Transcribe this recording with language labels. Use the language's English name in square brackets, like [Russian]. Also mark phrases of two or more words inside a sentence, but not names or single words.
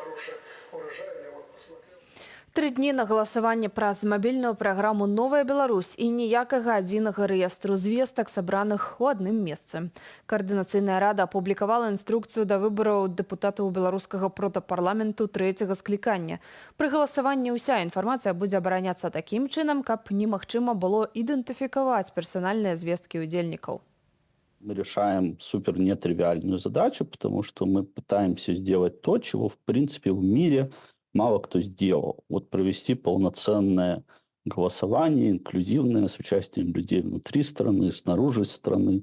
[Belarusian] 3 дні на галасаванне праз мабільную праграму «Новая Беларусь» і ніякага адзінага рэестру звестак, сабраных у адным месцы. Каардынацыйная рада апублікавала інструкцыю да выбараў дэпутатаў беларускага протапарламенту 3-го склікання. Пры галасаванні ўся інфармацыя будзе абараняцца такім чынам, каб немагчыма было ідэнтыфікаваць персанальныя звесткі удзельнікаў. [Russian] Мы решаем супер нетривиальную задачу, потому что мы пытаемся сделать то, чего в принципе в мире мало кто сделал. Вот провести полноценное голосование, инклюзивное, с участием людей внутри страны, снаружи страны.